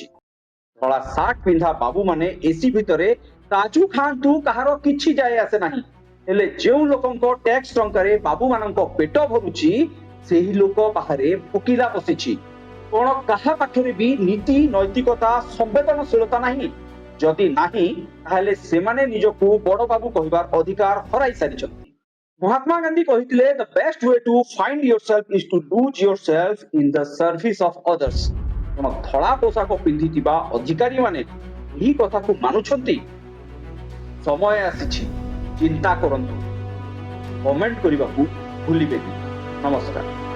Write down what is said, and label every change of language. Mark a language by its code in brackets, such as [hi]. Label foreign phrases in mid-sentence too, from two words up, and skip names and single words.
[or] ଧଳା ସାର୍ଟ ପିନ୍ଧା ବାବୁ ମାନେ ଏସି ଭିତରେ କାଜୁ ଖାଆନ୍ତୁ କାହାର କିଛି ଯାଏ ଆସେ ନାହିଁ, ହେଲେ ଯେଉଁ ଲୋକଙ୍କ ଟ୍ୟାକ୍ସ ଟଙ୍କାରେ ବାବୁ ମାନଙ୍କ ପେଟ ଭରୁଛି ସେହି ଲୋକ ବାହାରେ ଫୁଙ୍କିଲା ବସିଛି। କଣ କାହା ପାଖରେ ଭି ନୀତି ନୈତିକତା ସମ୍ବେଦନଶୀଳତା ନାହିଁ? ଯଦି ନାହିଁ ତାହେଲେ ସେମାନେ ନିଜକୁ ବଡ଼ ବାବୁ କହିବାର ଅଧିକାର ହରାଇ ସାରିଛନ୍ତି। ମହାତ୍ମା ଗାନ୍ଧୀ କହିଥିଲେ, [en] The best way to find yourself is to lose yourself in the service of others. [or] କଣ ଧଡ଼ି ପୋଷାକ ପିନ୍ଧିଥିବା ଅଧିକାରୀ ମାନେ ଏହି କଥା କୁ ମାନୁଛନ୍ତି? ସମୟ ଆସିଛି, ଚିନ୍ତା କରନ୍ତୁ। କମେଣ୍ଟ କରିବାକୁ ଭୁଲିବେନି। ନମସ୍କାର।